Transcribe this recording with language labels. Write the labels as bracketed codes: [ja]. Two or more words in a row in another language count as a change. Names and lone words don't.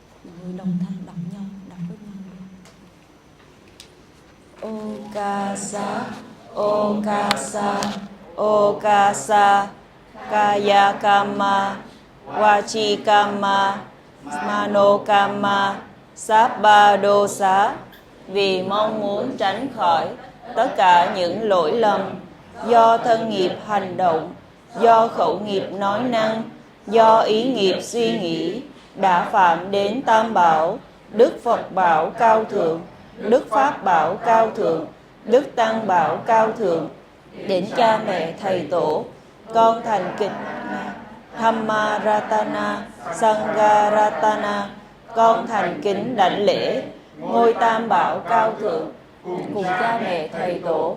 [vi] người đồng thanh đọc nhau, đọc với nhau. [pi] Okasa, Okasa, Okasa, Kaya Kama, Wachi Kama, Mano Kama, Sabba Dosa, [vi] vì mong muốn tránh khỏi tất cả những lỗi lầm do thân nghiệp hành động, do khẩu nghiệp nói năng, do ý nghiệp suy nghĩ đã phạm đến Tam Bảo, Đức Phật Bảo cao thượng, Đức Pháp Bảo cao thượng, Đức Tăng Bảo cao thượng, đến cha mẹ thầy tổ, con thành kính [pi] Dhamma Ratana, Sangha Ratana, [vi] con thành kính đảnh lễ ngôi Tam Bảo cao thượng cùng cha mẹ thầy tổ.